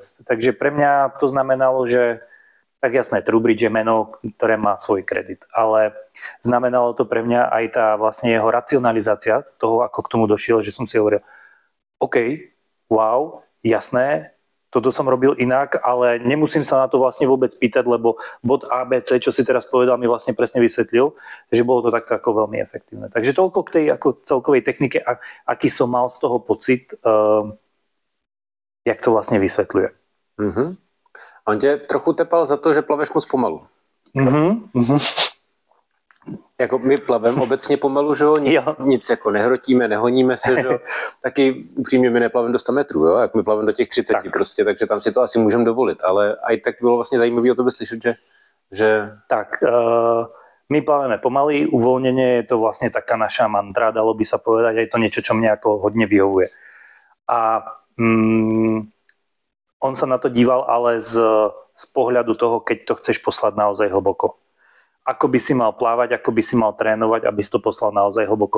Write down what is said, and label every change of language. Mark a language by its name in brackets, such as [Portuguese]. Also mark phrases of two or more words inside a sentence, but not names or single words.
[Slovak] Takže pre mňa to znamenalo, že tak jasné, TrueBridge je meno, ktoré má svoj kredit, ale znamenalo to pre mňa aj tá vlastne jeho racionalizácia toho, ako k tomu došiel, že som si hovoril, OK, wow, jasné, toto som robil inak, ale nemusím sa na to vlastne vôbec pýtať, lebo bod ABC, čo si teraz povedal, mi vlastne presne vysvetlil, že bolo to takto ako veľmi efektívne. Takže toľko k tej ako celkovej technike, aký som mal z toho pocit, jak to vlastne vysvetľuje. Mm-hmm. [Czech] On tě trochu tepal za to, že plaveš moc pomalu. Jako my plavem obecně pomalu, že jo? Nic jako nehrotíme, nehoníme se, že jo? Taky upřímně my neplavem do 100 metrů, jo? Jak my plavem do těch 30 tak. Prostě, takže tam si to asi můžeme dovolit, ale aj tak bylo vlastně zajímavé o tobě slyšet, že... Tak, [Slovak] my plaveme pomaly, uvoľnenie je to vlastne taká naša mantra, dalo by sa povedať, aj to niečo, čo mne ako hodne vyhovuje. A on sa na to díval, ale z pohľadu toho, keď to chceš poslať naozaj hlboko. Ako by si mal plávať, ako by si mal trénovať, aby si to poslal naozaj hlboko.